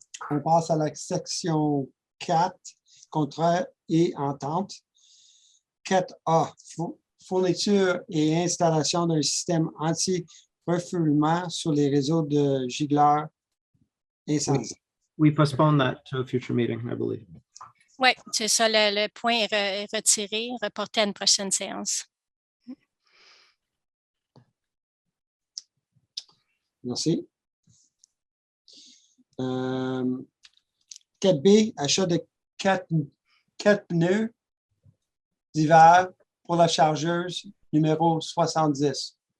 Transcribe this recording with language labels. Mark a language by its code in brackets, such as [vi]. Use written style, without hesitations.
[fr] On passe à la section 4, contrat et entente. 4A, fourniture et installation d'un système anti-refoulement sur les réseaux de gigoleurs incendies. [en] We postpone that to a future meeting, I believe. [fr] Oui, c'est ça, le point est retiré, reporté à une prochaine séance. Merci. 4B, achat de 4 pneus d'hiver pour la chargeuse numéro 70.